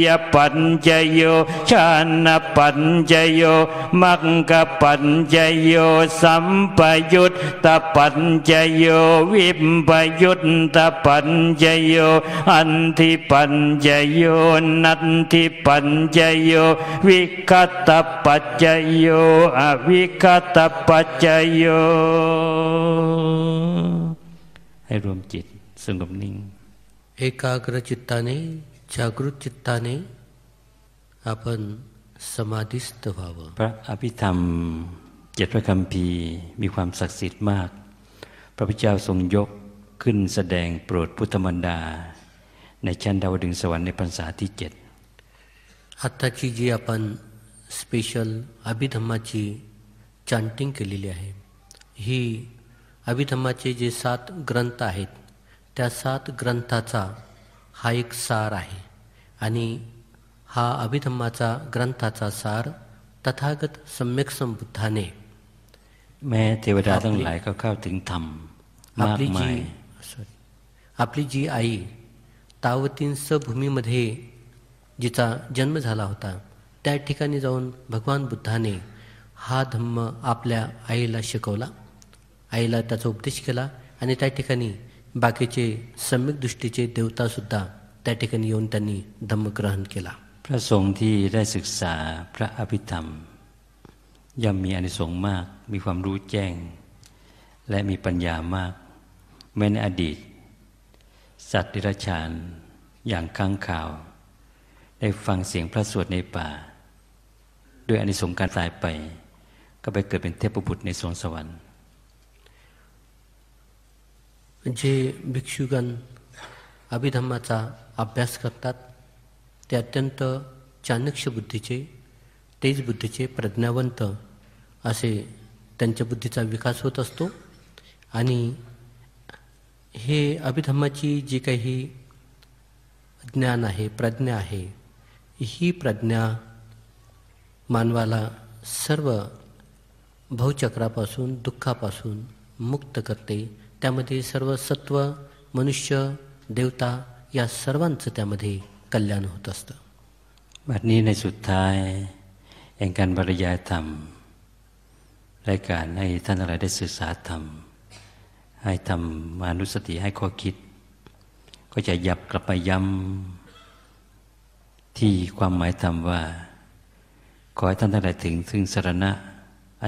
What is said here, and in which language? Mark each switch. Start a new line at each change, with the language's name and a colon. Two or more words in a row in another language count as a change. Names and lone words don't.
Pali: ปัจจโยฌานปัจจโยมัคคปัจจโยสัมปยุตตปัจจโยวิปปยุตตปัจจโยอันธิปัจจโยนันทิปัจจโยวิคัตตปัจจโยอวิคัตตปัจจโย
Thai: รวมจิตสงบนิ่ง
Marathi: एकाग्र चित्ताने जागृत चित्ताने आपण समाधीस्थ व्हावं.
Thai: พระอภิธรรม7พระคัมภีร์มีความศักดิ์สิทธิ์มากพระพุทธเจ้าทรงยกขึ้นแสดงโปรดพุทธมารดาในชั้นดาวดึงสวรรค์ในพรรษาที่7
Marathi: आत्ताची जी आपण स्पेशल अभिधम्माची चांटिंग केलेली आहे ही अभिधम्माचे जे 7 ग्रंथ आहेत त्या 7 ग्रंथाचा हा एक सार आहे आणि हा अभिधम्माचा ग्रंथाचा सार तथागत सम्यक संबुद्धाने
Thai: แม้เทวดาทั้งหลายก็เข้าถึงธรรมมากมาย
Marathi: आपली जी आई तावतींस भूमीमध्ये जिचा जन्म झाला होता त्या ठिकाणी जाऊन भगवान बुद्धाने हा धम्म आपल्या आईला शिकवला, आईला त्याचा उपदेश केला आणि त्या ठिकाणी बाकीचे सम्यक दृष्टीचे देवतासुद्धा त्या ठिकाणी येऊन त्यांनी धम्म ग्रहण केला.
Thai: พระสงฆ์ที่ได้ศึกษาพระอภิธรรมย่อมมีอานิสงส์มากมีความรู้แจ้งและมีปัญญามากแม้ในอดีตสัตว์เดรัจฉานอย่างค้างคาวได้ฟังเสียงพระสวดในป่าด้วยอานิสงส์การตายไปก็ไปเกิดเป็นเทพบุตรในสวงสวรรค์
Marathi: जे भिक्षुगण अभिधम्माचा अभ्यास करतात ते अत्यंत चाणक्य बुद्धीचे तेज बुद्धीचे प्रज्ञावंत असे त्यांच्या बुद्धीचा विकास होत असतो आणि हे अभिधम्माची जी काही ज्ञान आहे प्रज्ञा आहे ही प्रज्ञा मानवाला सर्व भवचक्रापासून दुःखापासून मुक्त करते. त्यामध्ये सर्व सत्व मनुष्य देवता या सर्वांचं त्यामध्ये कल्याण होत असतं.
Thai: บัดนี้ในสุดท้ายแห่งการบรรยายธรรมรายการให้ท่านทั้งหลายได้ศึกษาธรรมให้ทำมานุสติให้ข้อ คิดก็จะยับกลับไปย้ำที่ความหมายธรรมว่าขอให้ท่านทั้งหลายถึงสรณะอัน